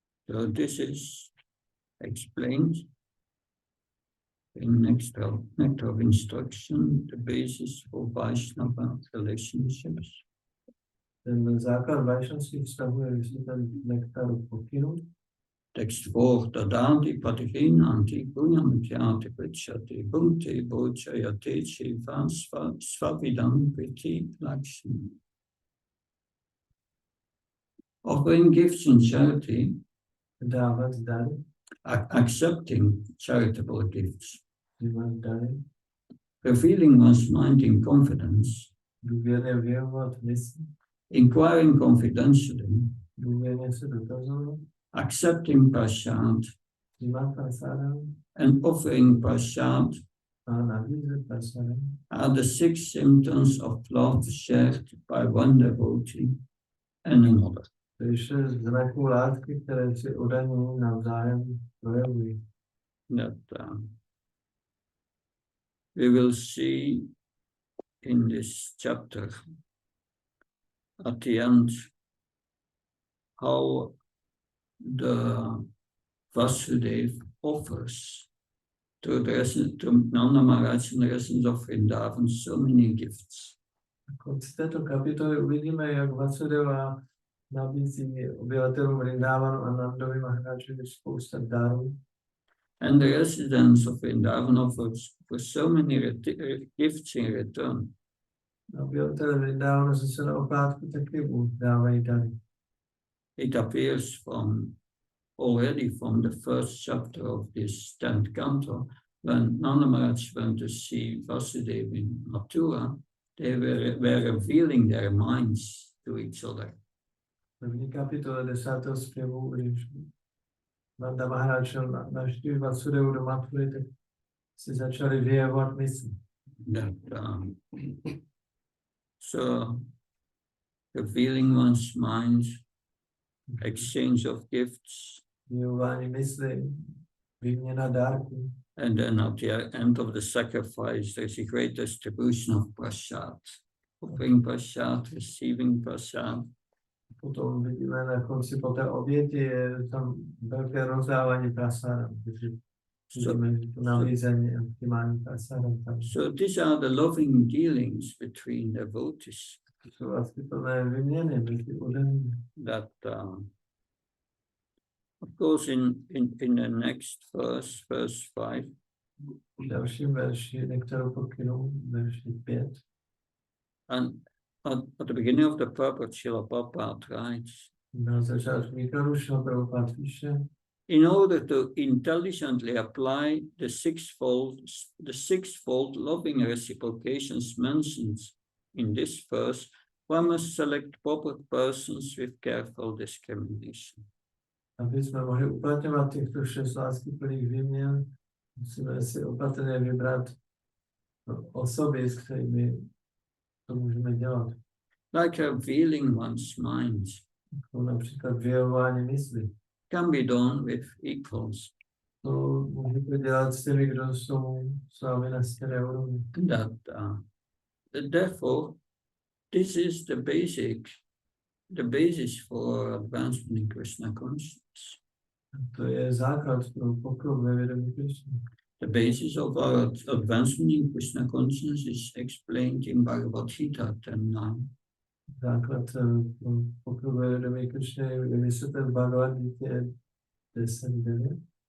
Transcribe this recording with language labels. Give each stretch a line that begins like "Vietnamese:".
English: So this is explained in nectar instruction, the basis for Vaishnava relationships.
Czech: Ten základ vajšnavských vztahů je vysvětlen v nektaru pokynu.
Sanskrit: Text 4, Tadati Patihinanti Punyamityati Prichati Bhunti Bhojayate Chiva Svavidam Priti Lakshmi.
English: Offering gifts in charity,
Czech: Dávat dary,
English: accepting charitable gifts,
Czech: dávat dary,
English: revealing one's mind in confidence,
Czech: důvěrně věnovat mysl,
English: inquiring confidentially,
Czech: důvěrně se dotazovat,
English: accepting prasad,
Czech: přijímat prasadam
English: and offering prasad
Czech: a nabízet prasadam.
English: are the 6 symptoms of love shared by one devotee and another.
Czech: To je 6 znaků lásky, které si oddaní navzájem projevují.
English: That we will see in this chapter at the end how the Vasudev offers to Nanda Maharaj and the residents of Vrindavan so many gifts.
Czech: Na konci této kapitoly uvidíme, jak Vasudeva nabízí obyvatelům Vrindávanu a Nandovi Maharajovi spousta darů.
English: And the residents of Vrindavan offers for so many gifts in return.
Czech: Obyvatelé Vrindávanu se na oplátku taky dávají dary.
English: It appears already from the first chapter of this 10th canto, when Nanda Maharaj went to see Vasudeva in Mathura, they were revealing their minds to each other.
Czech: První kapitola 10. zpěvu, když Nanda Maharaj navštívil Vasudevu do Mathury, tak si začali vyjevovat mysli.
English: So, revealing one's mind, exchange of gifts,
Czech: Vyjevování mysli, výměna dárků.
English: and then at the end of the sacrifice, there's a great distribution of prasad. Offering prasad, receiving prasad.
Czech: Potom vidíme na konci po té oběti, je tam velké rozdávání prasáda. Vidíme to nalízení a vnímání prasáda.
English: So these are the loving dealings between devotees.
Czech: To jsou vlastně plné vyměny mezi udemi.
English: That, of course, in the next verse 5,
Czech: V dalším verši, některou pokynul, verši 5.
English: and at the beginning of the purport, Srila Prabhupada writes,
Czech: Na začátku výkladu Srila Prabhupada píše,
English: in order to intelligently apply the sixfold loving reciprocations mentioned in this verse, one must select proper persons with careful discrimination.
Czech: aby jsme mohli uplatňovat těchto 6 láskyplných výměn, musíme si opatrně vybrat osoby, s kterými to můžeme dělat.
English: Like revealing one's mind
Czech: Jako například vyjevování mysli.
English: can be done with equals.
Czech: To můžete dělat s těmi, kdo jsou s vámi na stejné úrovni.
English: That, therefore, this is the basis for advancement in Krishna consciousness.
Czech: To je základ pro pokrok ve vědomí Krishna.
English: The basis of our advancement in Krishna consciousness is explained in Bhagavad Gita 10.9.
Czech: Základ pro pokrok ve vědomí Krishna je vysvětlen v Bhagavad Gita 10.9.